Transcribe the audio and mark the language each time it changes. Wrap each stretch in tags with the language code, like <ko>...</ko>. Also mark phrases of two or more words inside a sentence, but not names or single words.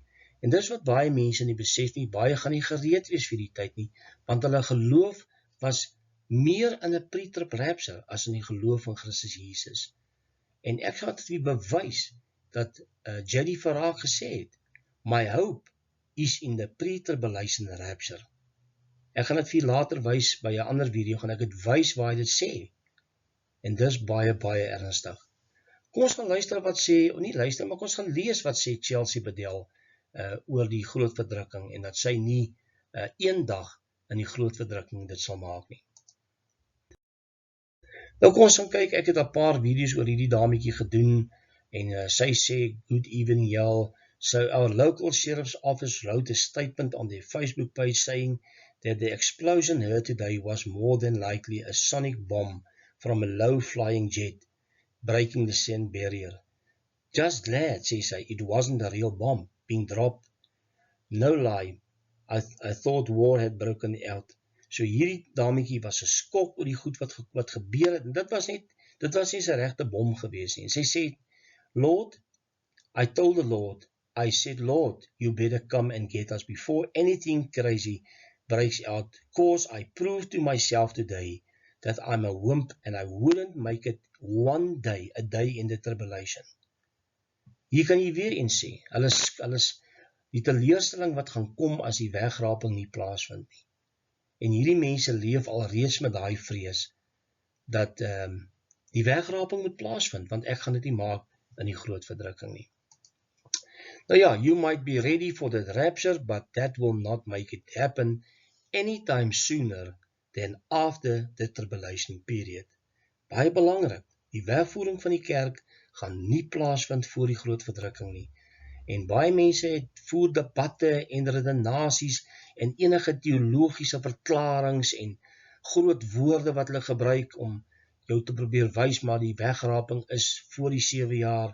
<af>En dis wat baie mense nie besef nie, baie gaan nie gereed wees vir die tyd nie, want hulle geloof was meer in 'n</af> <en>pre-trib rapture,</en> <af>as in die geloof in Christus Jesus. En ek gaan dit bewys, dat J.D.</af> <en>Farag</en> <af>gesê het,</af> <en>my hope is in the pre-tribulation rapture.</en> <af>Ek gaan dit vir later wys, by 'n ander video, gaan ek dit wys waar hy dit sê. En dis baie, baie ernstig. Kom ons gaan luister wat sê, nie luister, maar kom ons gaan lees wat sê Chelsea Bedell oor die groot verdrukking, en dat sy nie een dag in die groot verdrukking dit sal maak nie. Nou kom ons gaan kyk, ek het 'n paar video's oor hierdie dametjie gedoen, en sy sê,</af> <en>good evening y'all, so our local sheriff's office wrote a statement on their Facebook page saying that the explosion heard today was more than likely a sonic bomb from a low-flying jet breaking the sound barrier. Just glad, says I, it wasn't a real bomb being dropped. No lie, I thought war had broken out.</en> <af>So hierdie dametjie was 'n skok oor die goed wat gebeur het, en dit was nie sy regte bom gewees nie. En sy sê,</af> <en>Lord, I told the Lord, I said, Lord, you better come and get us before anything crazy breaks out, cause I proved to myself today that I'm a wimp and I wouldn't make it one day, a day in the tribulation.</en> <af>Hier kan jy weer eens sê, alles die teleurstelling wat gaan kom as die wegraping nie plaasvind nie. En hierdie mense leef al reeds met daai vrees, dat die wegraping moet plaasvind, want ek gaan dit nie maak in die groot verdrukking nie. Nou ja,</af> <en>you might be ready for the rapture, but that will not make it happen anytime sooner than after the tribulation period.</en> <af>Baie belangrik, die wegvoering van die kerk gaan nie plaasvind voor die groot verdrukking nie. En baie mense voer debatte en redenasies en enige teologiese verklarings en groot woorde wat hulle gebruik om jou te probeer wys, maar die wegraping is voor die 7 jaar.</af>